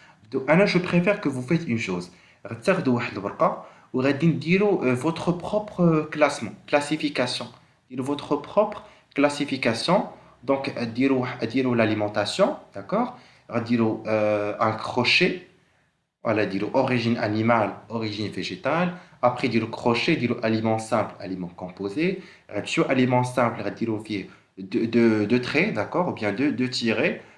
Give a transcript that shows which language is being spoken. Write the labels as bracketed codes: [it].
[fr] Donc, je préfère que vous faites une chose. [ar] غتاخدوا واحد الورقة وغادي نديروا [fr] votre propre classement, classification. [ar] ديروا [fr] votre propre classification. Donc, [ar] ديروا [fr] l'alimentation, d'accord? [ar] غديروا [fr] un crochet, voilà, [ar] ديروا [fr] origine animale, origine végétale. Après, [ar] ديروا [fr] crochet, [ar] ديروا [fr] aliment simple, aliment composé. [ar] غتمشيو [fr] aliment simple, [ar] غديروا فيه [fr] deux traits, d'accord? Ou bien deux tirets.